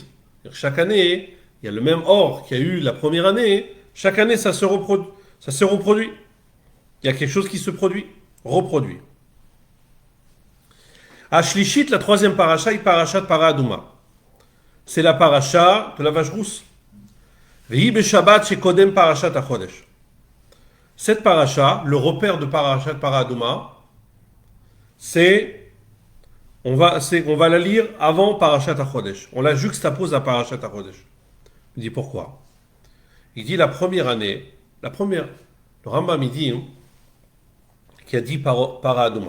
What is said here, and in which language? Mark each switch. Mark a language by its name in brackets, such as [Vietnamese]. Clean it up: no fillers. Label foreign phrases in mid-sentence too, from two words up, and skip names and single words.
[French] Chaque année, il y a le même or qu'il y a eu la première année. Chaque année, ça se reproduit. Il y a quelque chose qui se reproduit. Ashlishit, la troisième paracha, est [Hebrew] פרשת פרה אדומה. [French] C'est la paracha de la vache rousse. [Hebrew] והיא בשבת שקודם פרשת החודש. [French] Cette paracha, le repère de [Hebrew] פרשת פרה אדומה, [French] on va la lire avant [Hebrew] פרשת החודש. [French] On la juxtapose à [Hebrew] פרשת החודש. [French] Il dit pourquoi? Il dit la première année, le Rambam il dit, qui a dit Paradouma.